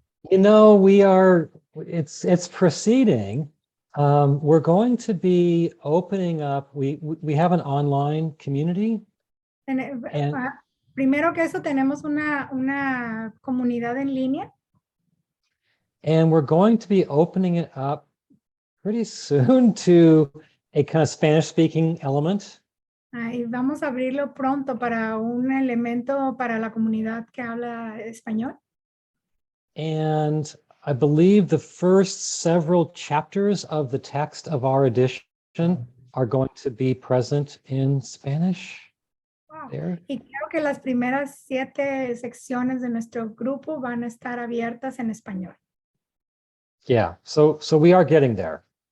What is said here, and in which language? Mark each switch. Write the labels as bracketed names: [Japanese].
[English] You know, it's proceeding. We're going to be opening up, we have an online community. [Spanish] Primero que eso, tenemos una comunidad en línea. [English] And we're going to be opening it up pretty soon to a kind of Spanish-speaking element. [Spanish] Y vamos a abrirlo pronto para un elemento para la comunidad que habla español. [English] And I believe the first several chapters of the text of our edition are going to be present in Spanish. Wow. There. [Spanish] Y creo que las primeras 7 secciones de nuestro grupo van a estar abiertas en español. [English] Yeah, so we are getting there.